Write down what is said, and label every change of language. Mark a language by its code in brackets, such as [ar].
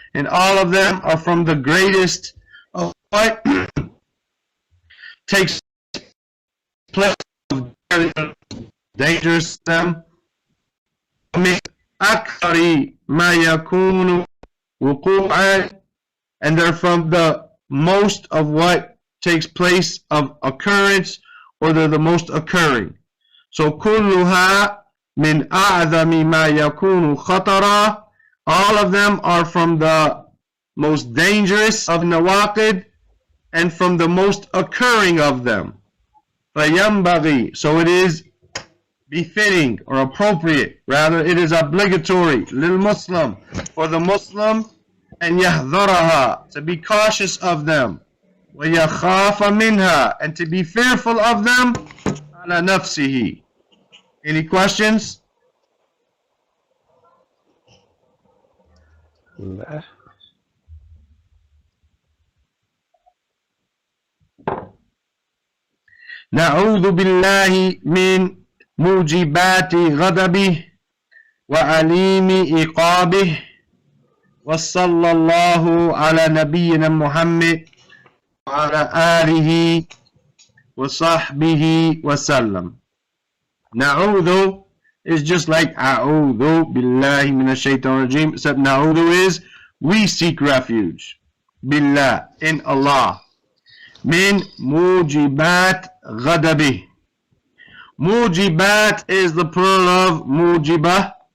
[en] And all of them are from the greatest of what takes place of dangerous to them. [ar] مِنْ أَكْثَرِ مَا يَكُونُ وُقُوعًا. [en] And they're from the most of what takes place of occurrence, or they're the most occurring. [ar] So كلها من أعظم ما يكون خطرا. [en] All of them are from the most dangerous of nawaqid and from the most occurring of them. فينبغي, so it is befitting or appropriate, rather it is obligatory, [ar] lil Muslim, [en] for the Muslim, and yahdaraha, to be cautious of them. [ar] وَيَخَافَ مِنْهَا, [en] and to be fearful of them. [ar] عَلَى نَفْسِهِ. [en] Any questions? [ar] لا. نعوذ بالله من موجبات غضبه وعليم عقابه وصلى الله على نبينا محمد وعلى آله وصحبه وسلم. [en] Na'udhu is just like [ar] A'udhu billahi minash shaitanir rajim, [en] except Na'udhu is we seek refuge. [ar] Billah, [en] in Allah. [ar] Min mujibat ghadabi. [en] Mujibat is the plural of mujibah.